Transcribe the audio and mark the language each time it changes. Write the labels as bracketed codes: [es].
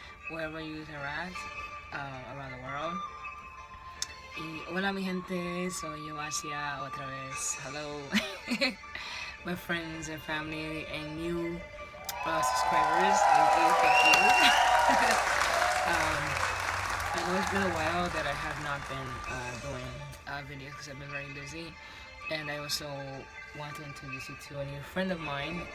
[en] wherever you are at, around the world. [es] Y hola mi gente, soy yo Asia otra vez. [en] Hello, my friends and family and new subscribers. Thank you. I know it's been a while that I have not been doing videos because I've been very busy, and I also want to introduce you to a new friend of mine.